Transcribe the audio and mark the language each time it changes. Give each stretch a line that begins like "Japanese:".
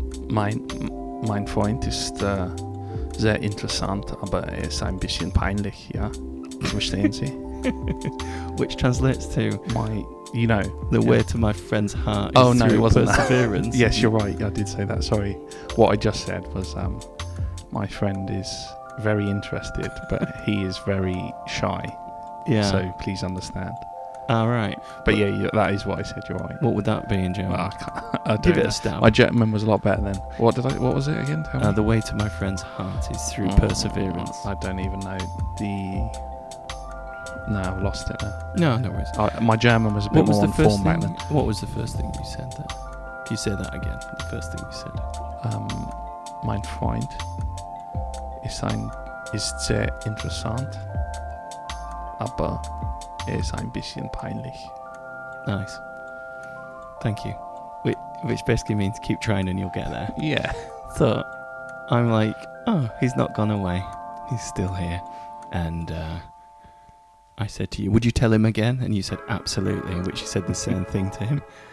German: Mein Freund ist sehr interessant, aber ist ein bisschen peinlich, ja? Verstehen Sie?
English: Which translates to the way to my friend's heart is through it wasn't perseverance. Yes, you're right. I did say that. Sorry. What I just said was my friend is very interested, but he is very shy. Yeah. So please understand. All right. But yeah, that is what I said. You're right. What would that be in German? Well, I Give it a stab. My German was a lot better then. What was it again? Tell me. The way to my friend's heart is through perseverance. I don't even know No, I've lost it No now. worries. My German was a bit more on form back then. What was the first thing you said there? Can you say that again? The first thing you said.
German: Mein Freund ist sehr interessant, aber ist ein bisschen peinlich.
English: Nice. Thank you. Which basically means keep trying and you'll get there. Yeah. So I'm like, oh, he's not gone away. He's still here. And I said to you, would you tell him again? And you said, absolutely, which you said the same thing to him.